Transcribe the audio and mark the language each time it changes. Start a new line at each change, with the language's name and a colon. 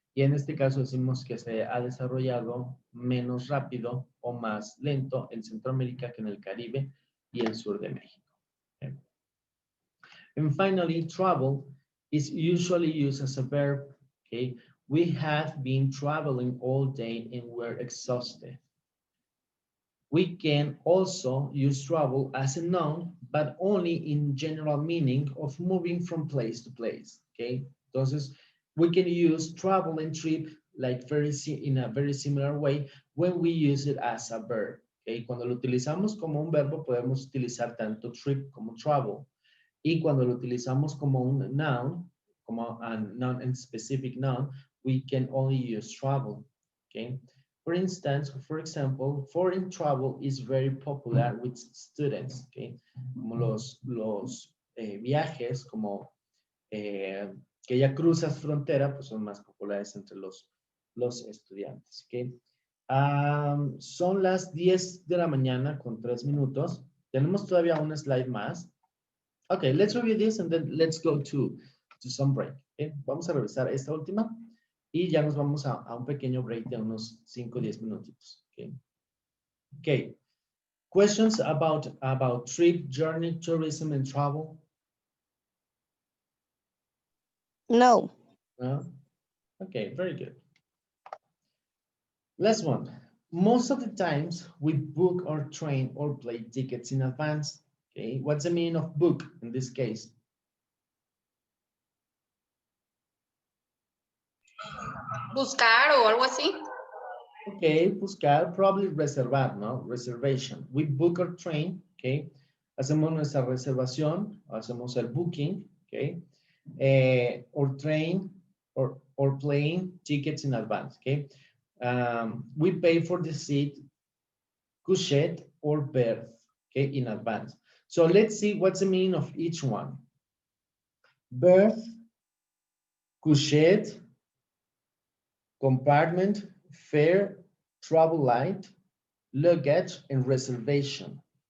Spanish: Y en este caso decimos que se ha desarrollado menos rápido o más lento en Centroamérica que en el Caribe y el sur de México.
English: Okay. And finally, travel is usually used as a verb. Okay, we have been traveling all day and we're exhausted. We can also use travel as a noun, but only in general meaning of moving from place to place. Okay, entonces we can use travel and trip like in a very similar way when we use it as a verb.
Spanish: Okay, cuando lo utilizamos como un verbo podemos utilizar tanto trip como travel. Y cuando lo utilizamos como un noun, como
English: a noun and specific noun, we can only use travel. Okay. For instance, for example, foreign travel is very popular with students. Okay.
Spanish: Como los viajes, como que ya cruzas frontera, pues son más populares entre los estudiantes. Okay. Son las 10 de la mañana con 3 minutos. Tenemos todavía un slide más.
English: Okay, let's review this and then let's go to some break. Okay?
Spanish: Vamos a revisar esta última y ya nos vamos a un pequeño break de unos 5 o 10 minutitos.
English: Okay. Okay. Questions about trip, journey, tourism, and travel? No. No? Okay, very good. Last one. Most of the times we book our train or plane tickets in advance. Okay, what's the meaning of book in this case?
Spanish: Buscar o algo así. Okay, buscar, probably reservar, ¿no? Reservation.
English: We book our train, okay?
Spanish: Hacemos nuestra reservación, hacemos el booking, okay?
English: Or train or plane tickets in advance, okay? We pay for the seat, couchette or berth, okay, in advance. So let's see what's the meaning of each one. Berth, couchette, compartment, fare, travel light, luggage, and reservation.